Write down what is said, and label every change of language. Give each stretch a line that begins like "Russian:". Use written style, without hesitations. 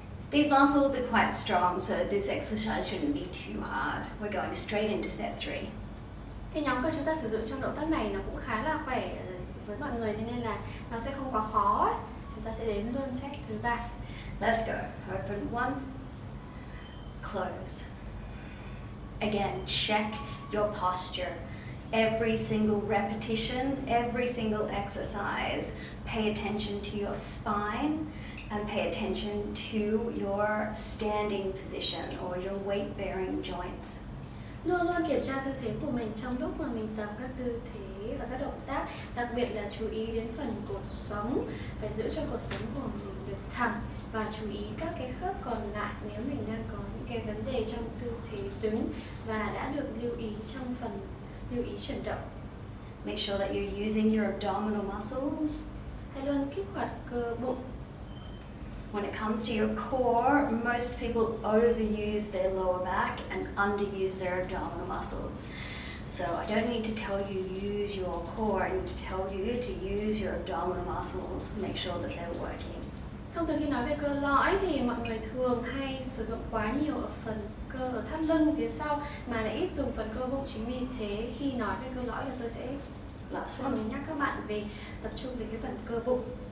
English: These muscles are quite strong, so this exercise shouldn't be too hard. We're going straight into set 3.
Vietnamese: Cái nhóm cơ chúng ta sử dụng trong động tác này nó cũng khá là khỏe với mọi người, thế nên là nó sẽ không quá khó. Chúng ta sẽ đến luôn set thứ 3.
English: Let's go. Open 1, close. Again, check your posture. Every single repetition, every single exercise, pay attention to your spine and pay attention to your standing position or your weight-bearing joints.
Vietnamese: Luôn luôn kiểm tra tư thế của mình trong lúc mà mình tập các tư thế và các động tác, đặc biệt là chú ý đến phần cột sống, phải giữ cho cột sống của mình được thẳng và chú ý các cái khớp còn lại nếu mình đang có những cái vấn đề trong tư thế đứng và đã được lưu ý trong phần lưu ý chuyển động.
English: Make sure that you're using your abdominal muscles.
Vietnamese: Hãy luôn kích hoạt cơ bụng.
English: When it comes to your core, most people overuse their lower back and underuse their abdominal muscles. So I don't need to tell you use your core, I need to tell you to use your abdominal muscles, make sure that they're working.
Vietnamese: Thông thường khi nói về cơ lõi thì mọi người thường hay sử dụng quá nhiều ở phần cơ ở thắt lưng phía sau mà lại ít dùng phần cơ bụng. Chính vì thế khi nói về cơ lõi là tôi sẽ
English: Last one.
Vietnamese: nhắc các bạn về tập trung về cái phần cơ bụng.